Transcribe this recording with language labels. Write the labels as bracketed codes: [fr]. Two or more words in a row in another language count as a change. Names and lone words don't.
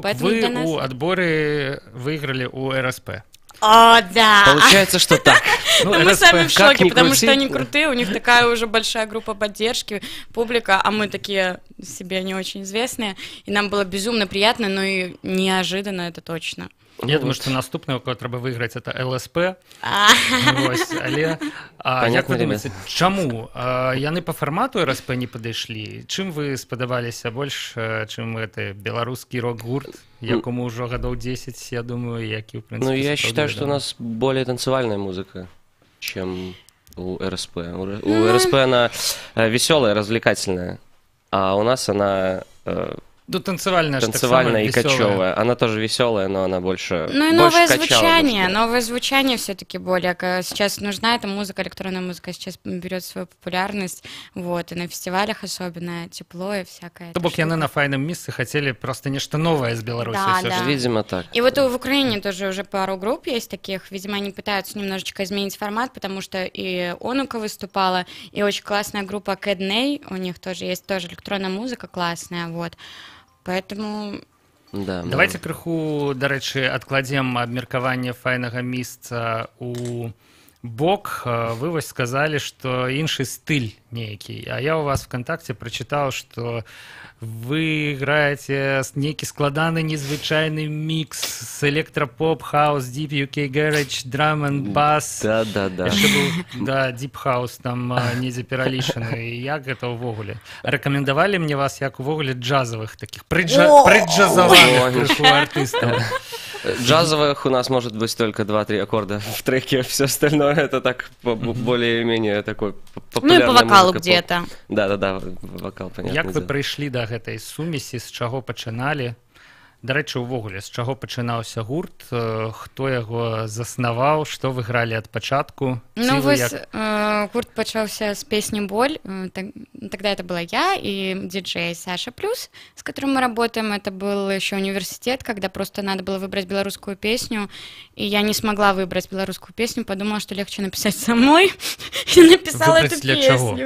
[ru] Вы у отборы выиграли у РСП. О, да! Получается, что так. Мы сами в шоке, потому что они крутые, у них такая уже большая группа поддержки, публика, а мы такие себе не очень известные, и нам было безумно приятно, но и неожиданно, это точно. Я думаю, [be] што наступны, [ru] у кого [be] трэба выйграць, это ЛСП. Але як вы думаеце, чаму яны па фармату РСП не падышлі? Чым вы спадабаліся больш, чым гэты беларускі рок-гурт, якому ўжо гадоў 10, я думаю, які, [ru] в принципе... Ну, я считаю, что у нас более танцевальная музыка, чем у РСП. У РСП она веселая, развлекательная, а у нас она... Ну, танцевальная и кочевая. Она тоже веселая, но она больше. Ну и новое звучание. Новое звучание все-таки более. Сейчас нужна эта музыка, электронная музыка сейчас берет свою популярность. Вот. И на фестивалях особенно тепло и всякое. [be] То бок яны на файном месте [ru] хотели просто нечто новое из Беларуси. Да. Видимо, так. И вот в Украине тоже уже пару групп есть таких. Видимо, они пытаются немножечко изменить формат, потому что и Онука выступала, и очень классная группа Кэдней. У них тоже есть тоже электронная музыка классная. Вот. Поэтому... [be] Давайте крыху, дарэчы, адкладзем абмеркаванне файнага месца у бок. Вы вось сказалі, што іншы стыль нейкі. [ru] А я у вас ВКонтакте прочитал, что вы играете [be] нейкі складаны незвычайны [ru] микс с электропоп, хаус, [en] deep UK garage, drum and bass. [ru] Да. [be] Да, [en] deep house [be] там недзе пералічаны. Як гэта ўвогуле? Рэкамендавалі мне вас як увогуле джазовых таких преджазаваных крыху артыстаў. [ru] Джазовых у нас может быть только 2-3 аккорда в треке, все остальное это так более-менее такой популярный. Ну и по вокалу где-то. Да, вокал, понятно. [be] Як вы прыйшлі да гэтай сумесі, з чаго пачыналі? Дарэчы, увогуле, з чаго пачынаўся гурт, хто яго заснаваў, што вы гралі ад пачатку? Ну, вось гурт пачаўся з песни «Боль». [ru] Тогда это была я и диджей Саша Плюс, с которым мы работаем. Это был еще университет, когда просто надо было выбрать белорусскую песню, и я не смогла выбрать белорусскую песню, подумала, что легче написать самой, и написала эту песню.